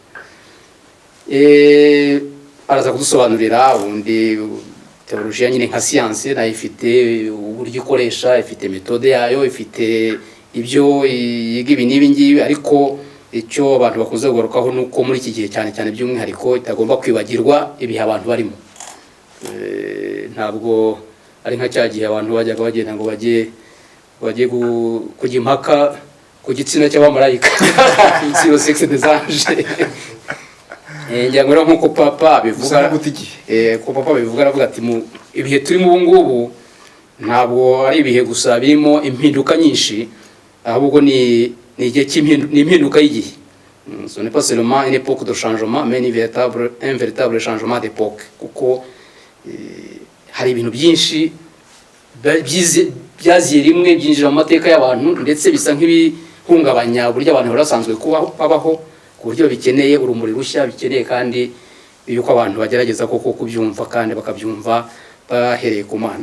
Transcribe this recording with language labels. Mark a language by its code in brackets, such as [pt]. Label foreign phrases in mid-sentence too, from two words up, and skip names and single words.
[rw] Araza kudusobanurira ubundi teologia nyine nka science nayo ifite uburyo ikoresha, ifite metode yayo, ifite ibyo yiga ibi n'ibi ngibi, ariko icyo abantu bakunze kugarukaho nuko muri iki gihe cyane cyane by'umwihariko itagomba kwibagirwa ibihe abantu barimo. Ntabwo ari nka cya gihe abantu bajyaga bagenda ngo bajye kujya impaka ku gitsina cy'abamarayika [fr] sur le sexe des anges. [rw] Ngira ngo nk'uko papa bivuga aravuga ati mu ibihe turimo ubu ngubu ntabwo ari ibihe gusa birimo impinduka nyinshi, ahubwo ni ni igihe cy'impinduka y'igihe. [fr] Ce n'est pas seulement une époque de changement mais un véritable changement d'époque, [rw] kuko hari ibintu byinshi byaziye rimwe byinjira mu mateka y'abantu ndetse bisa nk'ibihungabanya uburyo abantu barasanzwe kubaho, ku buryo bikeneye urumuri rushya, bikeneye kandi yuko abantu bagerageza koko kubyumva kandi bakabyumva bahereye ku Mana.